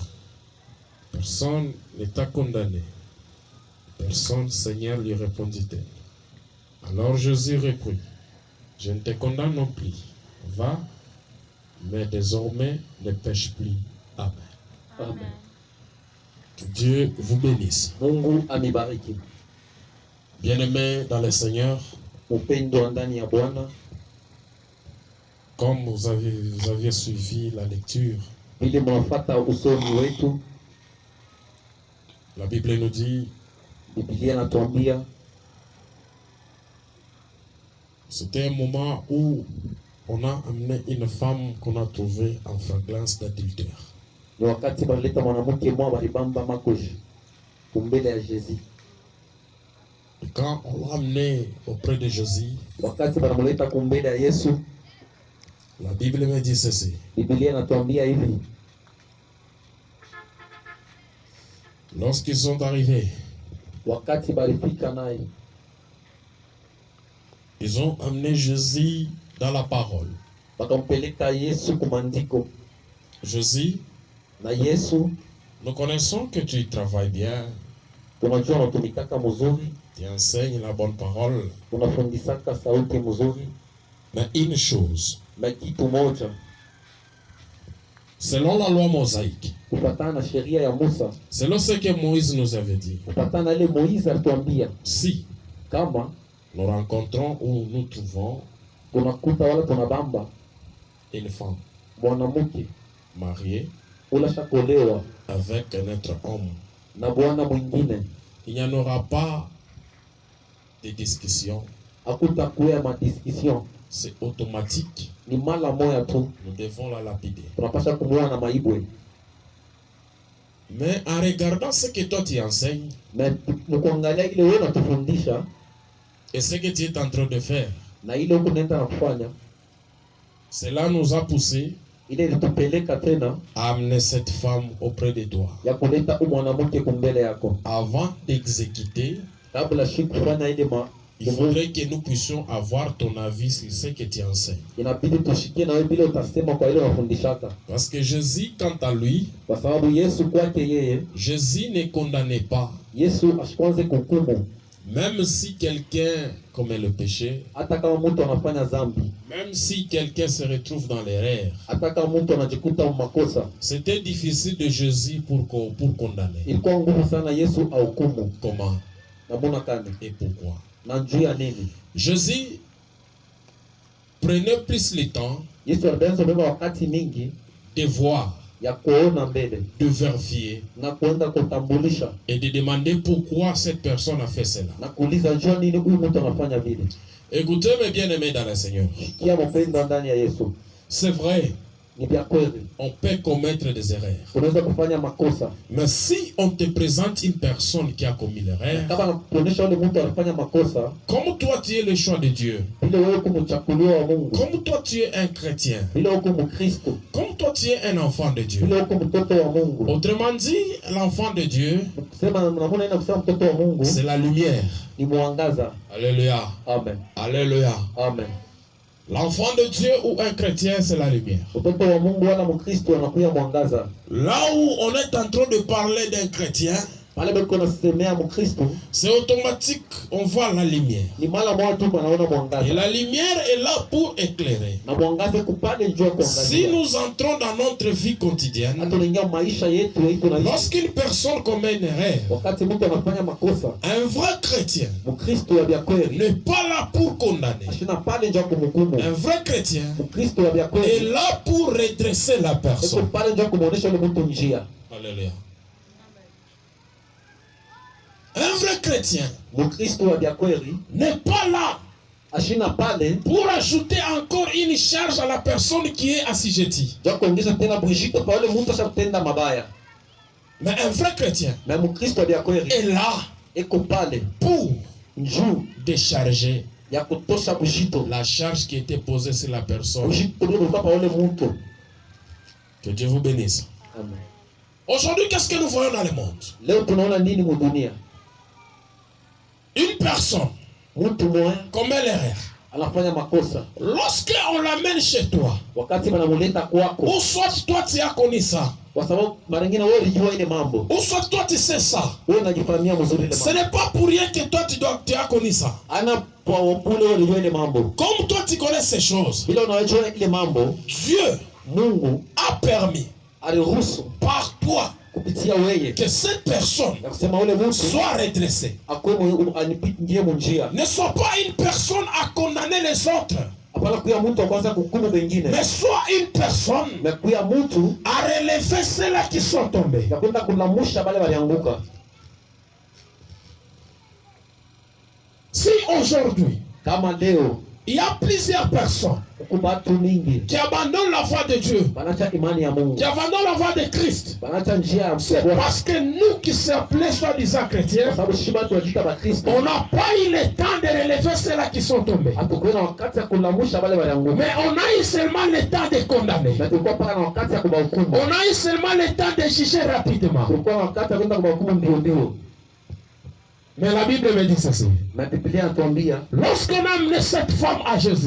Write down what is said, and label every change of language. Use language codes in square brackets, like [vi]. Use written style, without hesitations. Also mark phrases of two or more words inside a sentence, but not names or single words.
[fr] Personne ne t'a condamné. Personne, Seigneur, lui répondit-elle. Alors Jésus reprit, je ne te condamne non plus. Va, mais désormais ne pêche plus. Amen. Amen. Que Dieu vous bénisse. [sw] Mungu amibariki. [fr] Bien-aimés dans le Seigneur, [sw] Upendo ndani ya Bwana, [fr] comme vous aviez suivi la lecture, [sw] ili mnafuata usomi wetu, [fr] la Bible nous dit, [sw] Biblia inatuambia [fr] c'était un moment où on a amené une femme qu'on a trouvée en flagrance d'adultère. [sw] ni wakati balileta mwanamke mmoja balibamba makoshi kumbele ya Jésus. [fr] Et quand on l'a amené auprès de Jésus, [sw] Wakati banamleta kumbele ya Yesu, [fr] la Bible me dit ceci. [sw] Biblia inatuambia hivi, [fr] Lorsqu'ils sont arrivés, [sw] wakati balifika naye, [fr] ils ont amené Jésus dans la parole. [sw] bakampeleka Yesu kumandiko. [fr] Jésus, [sw] Na Yesu, [fr] nous connaissons que tu travailles bien, [sw] tunajua unatumikaka mzuri, [fr] tu enseignes la bonne parole, [sw] unafundisaka sauti mzuri, [fr] mais une chose, [sw] na kitu moja, [fr] selon la loi mosaïque, [sw] kufatana na sheria ya Musa, [fr] selon ce que Moïse nous avait dit, [sw] kufatana na ile Moize alituambia, [fr] si [sw] kama [fr] nous rencontrons ou nous trouvons [sw] tunakuta wala tunabamba [fr] une femme [sw] mwanamke [fr] mariée [sw] ula shakolewa [fr] avec un autre homme, [sw] na bwana mwingine, [fr] il n'y en aura pas de discussion, [sw] hakutakuwa madiscussion, [fr] c'est automatique, [sw] ni mala moya tu, [fr] nous devons la lapider. [sw] tunapasha kumuona na maibwe. [fr] Mais en regardant ce que toi tu enseignes [sw] Na mkuangalia ile wewe unatufundisha [fr] et ce que tu es en train de faire, [sw] na ile huko nenda na kufanya, [fr] cela nous a poussé [sw] ile ilitupeleka tena [fr] à amener cette femme auprès de toi. [sw] ya kuleta mwanamke kumbele yako, [fr] Avant d'exécuter, [sw] kabla shi kufanya ile [fr] Il faudrait que nous puissions avoir ton avis sur ce que tu enseignes. [sw] Inabidi tushikie na wewe bila utasema kwa ile unafundishaka. [fr] Parce que Jésus, quant à lui, [sw] Kwa sababu Yesu kwake yeye, [fr] Jésus ne condamnait pas. [sw] Yesu ashikwanze kuhukumu. [fr] Même si quelqu'un commet le péché, [sw] Hata kama mtu anafanya dhambi, [fr] même si quelqu'un se retrouve dans l'erreur, [sw] hata kama mtu anajikuta makosa, [fr] c'était difficile de Jésus pour condamner. [sw] ilikuwa ngumu sana Yesu ahukumu. [fr] Comment [sw] Namuna kani? [fr] et pourquoi? [sw] Na juu ya nini? [fr] Jésus prenait plus le temps [sw] Yesu alianza kubeba wakati mingi [fr] de voir, [sw] ya kuona mbele [fr] de vérifier [sw] na kuenda kutambulisha [fr] et de demander pourquoi cette personne a fait cela. [sw] na kuuliza jua nini huyu mtu anafanya vile. [fr] Écoutez mes bien-aimés dans le Seigneur. [sw] Kia mpendwa ndani ya Yesu. [fr] C'est vrai, [sw] Ni vya kweli. [fr] on peut commettre des erreurs. [sw] Unaweza kufanya makosa. [fr] Mais si on te présente une personne qui a commis l'erreur, [sw] Kama nakuonyesha yule mtu anafanya makosa, [fr] comme toi tu es le choix de Dieu, [sw] ile wewe kumchakuliwa wa Mungu, [fr] comme toi tu es un chrétien, [sw] ile wewe kumkristo, [fr] comme toi tu es un enfant de Dieu. [sw] ile wewe kumtoto wa Mungu. [fr] Autrement dit, l'enfant de Dieu, [sw] Kusema namna ina kusema mtoto wa Mungu [fr] c'est la lumière. [sw] ni mwangaza. [fr] Alléluia. Amen. Alléluia. Amen. L'enfant de Dieu ou un chrétien, c'est la lumière. [sw] Mtoto wa Mungu wala mkristo anakuya mwangaza. [fr] Là où on est en train de parler d'un chrétien, [sw] Pale bado nasemea mkristo, [fr] c'est automatique, on voit la lumière. [sw] ni mara moja tu anaona [fr] Et [sw] mwangaza. [fr] la lumière est là pour éclairer. [sw] Na mwangaza kupale njoo [fr] Si [sw] kuangazia. [fr] nous entrons dans notre vie quotidienne, [sw] Hata unaingia maisha yetu tunaishi. [fr] lorsqu'une personne commet une erreur, [sw] Wakati mtu anafanya makosa, [fr] un vrai chrétien [sw] mkristo wa vya kweli [fr] n'est pas là pour condamner. [sw] ashina pale njoo kumhukumu. [fr] Un vrai chrétien [sw] Mkristo wa vya [fr] est [sw] kweli [fr] là pour redresser la [sw] yuko [fr] personne. [sw] pale njoo kumuonesha yule mtu njia. [fr] Alléluia. Un vrai chrétien [sw] Mkristo wa vya kweli [fr] n'est pas là [sw] ashina pale [fr] pour ajouter encore une charge à la personne qui est assujettie. [sw] njoo kuongeza tena bujito kwa yule mtu ashatenda mabaya. [fr] Mais un vrai chrétien [sw] Na Mkristo wa vya kweli [fr] est là [sw] eko pale [fr] pour [sw] njuu [fr] décharger [sw] ya kutosha bujito. [fr] la charge qui était posée sur la personne. [sw] Bujito ndio kwa yule mtu. [fr] Que Dieu vous bénisse. Amen. Aujourd'hui, qu'est-ce que nous voyons dans le monde? [sw] Leo tunaona nini mu dunia? [fr] Une personne [sw] Mtu mmoja [fr] commet l'erreur. [sw] anafanya makosa. [fr] Lorsqu'on l'amène chez toi, [sw] Wakati wanamuleta kwako, [fr] ou soit toi tu as connu ça, [sw] kwa sababu mara nyingine wewe ulijua ile mambo. [fr] ou soit toi tu sais ça, [sw] Wewe unajifahamia mzuri ile [fr] ce [sw] mambo. [fr] n'est pas pour rien que toi tu as connu ça. [sw] Ana kwa upule wewe ulijua ile mambo. [fr] Comme toi tu connais ces choses, [sw] Bila unajua ile mambo, [fr] Dieu [sw] Mungu [fr] a permis [sw] aliruhusu [fr] par toi [sw] kupitia wewe [fr] que cette personne [sw] na kusema ule mtu [fr] soit redressée. [sw] akwe anipitie njia. [fr] Ne sois pas une personne à condamner les autres, [sw] Hapana kuya mtu kwanza kuhukumu wengine. [fr] mais sois une personne [sw] Na kuya mtu [fr] à relever ceux-là qui sont tombés. [sw] na kwenda kulamusha wale walianguka. [fr] Si aujourd'hui, [sw] Kama leo [fr] il y a plusieurs personnes [sw] kubatu mingi [fr] qui abandonnent la foi de Dieu, [sw] banacha imani ya Mungu. [fr] qui abandonnent la foi de Christ, [sw] Banacha njia ya [fr] c'est [sw] Mungu. [fr] parce que nous qui s'appelons soi-disant chrétiens, [sw] Sababu shiba tunajiita Bakristo. [fr] on n'a pas eu le temps de relever ceux-là qui sont tombés. [sw] Hatukuwa na wakati ya kulamusha wale walianguka. [fr] Mais on a eu seulement le temps de condamner. [sw] Na tulikuwa paka na wakati ya kubahukumu. [fr] On a eu seulement le temps de juger rapidement. [sw] Tulikuwa na wakati ya kwenda kubahukumu ndio. [fr] Mais la Bible me dit ceci. [sw] Na Biblia inatuambia [fr] Lorsqu'on a amené cette femme à Jésus,